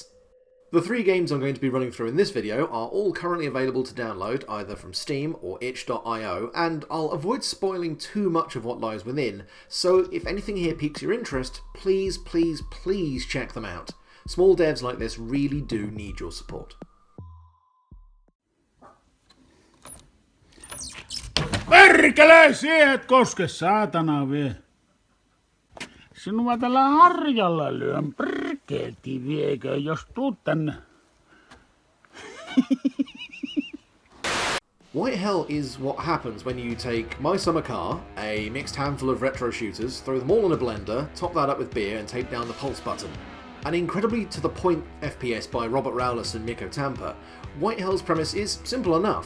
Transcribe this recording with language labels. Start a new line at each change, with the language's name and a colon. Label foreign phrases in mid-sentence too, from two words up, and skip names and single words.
English: The 3 games I'm going to be running through in this video are all currently available to download either from Steam or itch.io, and I'll avoid spoiling too much of what lies within, so if anything here piques your interest, please check them out. Small devs like this really do need your support.
Finnish: Perkele, siihen koske, saatana vie. Sinua tällä harjalla lyön perkeelti viekö, jos tuut tänne.
English: White Hell is what happens when you take My Summer Car, a mixed handful of retro shooters, throw them all in a blender, top that up with beer and tape down the pulse button. An incredibly to-the-point FPS by Robert Rowless and Mikko Tampa, White Hell's premise is simple enough.